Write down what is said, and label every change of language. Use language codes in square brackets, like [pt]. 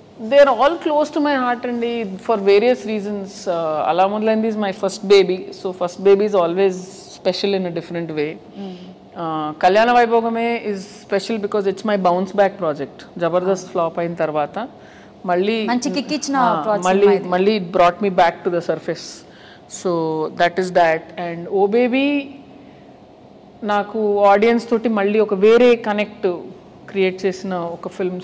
[en] They are all close to my heart అండి, for various reasons. అలా మొదలైంది is my first baby. So first baby is always special in a different way. Kalyana Vaibhogame is special because it's my bounce back project. [te] Jabardast flop అయిన తర్వాత మళ్ళీ మంచి kick ఇచ్చిన [en] మళ్ళీ it brought me back to the surface. So that is that. [te] And Oh Baby నాకు audience తోటి మళ్ళీ ఒక వేరే కనెక్ట్ క్రియేట్ చేసిన ఒక ఫిల్మ్.